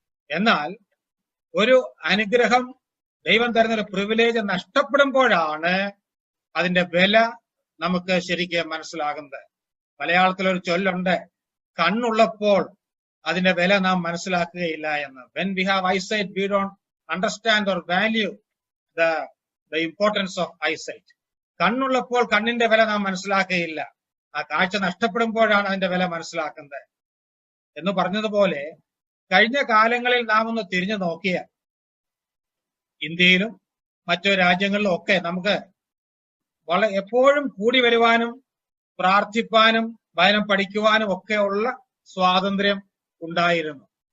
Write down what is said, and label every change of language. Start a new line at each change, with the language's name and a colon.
Malayalam: എന്നാൽ ഒരു അനുഗ്രഹം ദൈവം തരുന്ന ഒരു പ്രിവിലേജ് നഷ്ടപ്പെടുമ്പോഴാണ് അതിന്റെ വില നമുക്ക് ശരിക്കും മനസ്സിലാകുന്നത്. മലയാളത്തിലൊരു ചൊല്ലുണ്ട്, കണ്ണുള്ളപ്പോൾ അതിന്റെ വില നാം മനസ്സിലാക്കുകയില്ല എന്ന്.
English: When we have eyesight, we don't understand or value the importance of eyesight.
Malayalam: കണ്ണുള്ളപ്പോൾ കണ്ണിന്റെ വില നാം മനസ്സിലാക്കുകയില്ല, ആ കാഴ്ച നഷ്ടപ്പെടുമ്പോഴാണ് അതിന്റെ വില മനസ്സിലാക്കുന്നത് എന്ന് പറഞ്ഞതുപോലെ കഴിഞ്ഞ കാലങ്ങളിൽ നാം ഒന്ന് തിരിഞ്ഞു നോക്കിയാൽ ഇന്ത്യയിലും മറ്റു രാജ്യങ്ങളിലും ഒക്കെ നമുക്ക് എപ്പോഴും കൂടി വരുവാനും പ്രാർത്ഥിപ്പാനും വചനം പഠിക്കുവാനും ഒക്കെ ഉള്ള സ്വാതന്ത്ര്യം ഉണ്ടായിരുന്നു.